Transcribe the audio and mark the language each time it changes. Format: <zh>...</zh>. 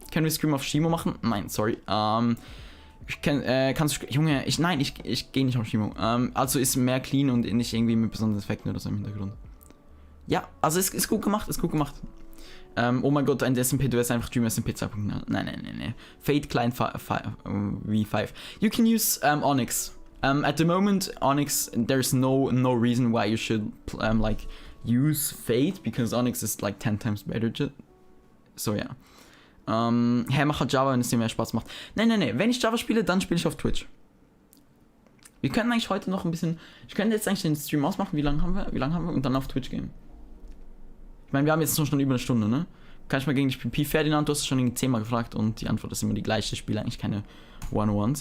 <de>Können wir Stream auf Shimo machen? Nein, sorry. Kannst du, Junge, ich gehe nicht auf Shimo. Also ist mehr clean und nicht irgendwie mit besonderen Effekten oder so im Hintergrund. Ja, also ist gut gemacht, oh mein Gott, ein SMP, du hast einfach Dream SMP 2.0. Nein. Fade Client V5.</de> <en>You can use Onyx. At the moment, Onyx, there's no reason why you should use Fade, because Onyx is like 10 times better. So yeah.</en> <de>Mach halt Java, wenn es dir mehr Spaß macht. Nee. Wenn ich Java spiele, dann spiele ich auf Twitch. Wir können eigentlich heute noch ein bisschen. Ich könnte jetzt eigentlich den Stream ausmachen. Wie lange haben wir? Und dann auf Twitch gehen. Ich meine, wir haben jetzt schon über eine Stunde, ne? Kann ich mal gegen dich PP Ferdinand? Du hast es schon 10-mal gefragt und die Antwort ist immer die gleiche. Ich spiele eigentlich keine One-on-Ones.</de>